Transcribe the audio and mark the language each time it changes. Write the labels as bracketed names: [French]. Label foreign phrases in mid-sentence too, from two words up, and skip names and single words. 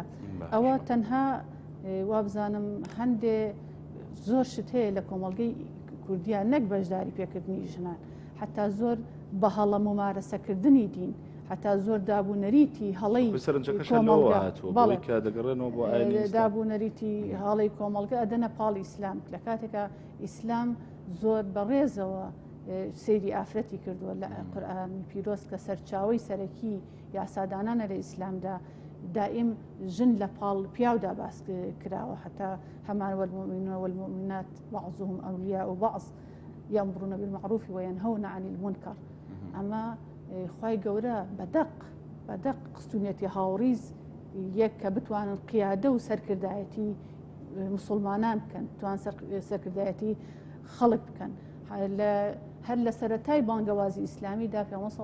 [Central Kurdish] ئەوە تەنها وابزانم هەندێ زۆر شت هەیە لە کۆمەڵگەی کوردیان، نەک بەشداری پێکردنی ژنان، حتا زۆر بە هەڵە ممارەسەکردنی دین، حتا زۆر دابوونەریتی هەڵەی دابوونەریتی هەڵی کۆمەڵگە ئەدەنە پاڵی ئیسلام. لە کاتێکە ئیسلام زۆر بەڕێزەوە سەیری ئافرەتی کردووە لە قورئانی پیرۆز کە سەرچاوی سەرەکی یاسادانانە لە ئیسلامدا دائیم ژن لە پاڵ پیاودا باس کراوە حتا هەمان [Arabic] والمؤمنون والمؤمنات بعضهم أولياء بعض يأمرون بالمعروف وينهون عن المنكر [Central Kurdish] ئەمە خوای گەورە بەدەق قستونیەتی هاوڕیز یەک کە بتوانن قیادە و سەرکردایەتی مسلمانان بکەن توان سەرکردایەتی خەڵک بکەن هەر لە سەرەتای بانگەوازی ئیسلامیدا پێغەمبەر صلی